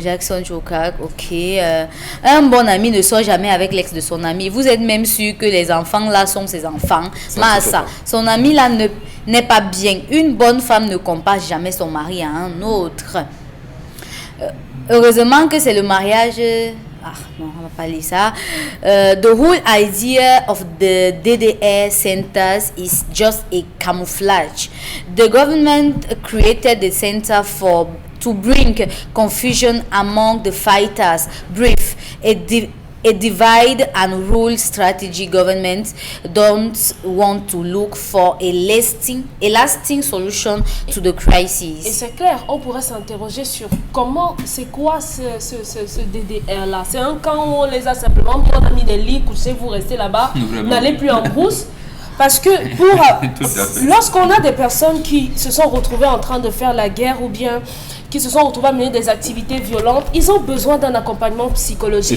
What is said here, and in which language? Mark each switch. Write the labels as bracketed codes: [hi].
[fr] Jackson Chokak, ok. Un bon ami ne sort jamais avec l'ex de son ami. Vous êtes même sûr que les enfants là sont ses enfants. Massa, son ami là n'est pas bien. Une bonne femme ne compare jamais son mari à un autre. Heureusement que c'est le mariage. Ah non, on va pas lire ça. [en] The whole idea of the DDR centers is just a camouflage. The government created the center to bring confusion among the fighters. Brief, a divide and rule strategy. Governments don't want to look for a lasting solution to the crisis. [fr] Et c'est clair, on pourrait s'interroger sur comment, c'est quoi ce DDR-là? C'est un camp où on les a simplement mis, on a mis des lits, couchés, vous restez là-bas, n'allez plus en brousse. Parce que lorsqu'on a des personnes qui se sont retrouvées en train de faire la guerre ou bien qui se sont retrouvés à mener des activités violentes, ils ont besoin d'un accompagnement psychologique.